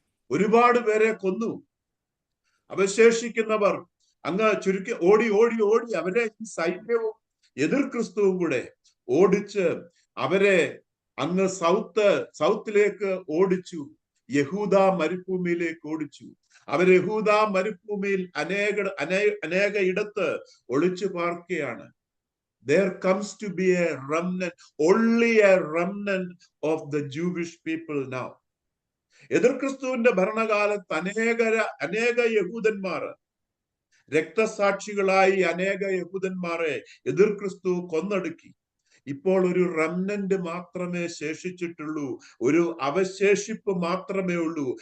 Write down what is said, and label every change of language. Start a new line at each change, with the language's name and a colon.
Malayalam: ഒരുപാട് പേരെ കൊന്നു. അവശേഷിക്കുന്നവർ അങ്ങ് ചുരുക്കി ഓടി അവരെ സൈന്യവും എതിർ ക്രിസ്തുവും കൂടെ ഓടിച്ച് അവരെ അങ്ങ് സൗത്തിലേക്ക് ഓടിച്ചു, യഹൂദ മരുഭൂമിയിലേക്ക് ഓടിച്ചു. അവർ യഹൂദ മരുഭൂമിയിൽ അനേക ഇടത്ത് ഒളിച്ചു പാർക്കുകയാണ്.
English: There comes to be a remnant, only a remnant of the Jewish people now.
Malayalam: എതിർ ക്രിസ്തുവിന്റെ ഭരണകാലത്ത് അനേക യഹൂദന്മാർ, രക്തസാക്ഷികളായി അനേക യഹൂദന്മാരെ എതിർ ക്രിസ്തു കൊന്നൊടുക്കി. ഇപ്പോൾ ഒരു റെമനന്റ് മാത്രമേ ശേഷിച്ചിട്ടുള്ളൂ, ഒരു അവശേഷിപ്പ് മാത്രമേ ഉള്ളൂ.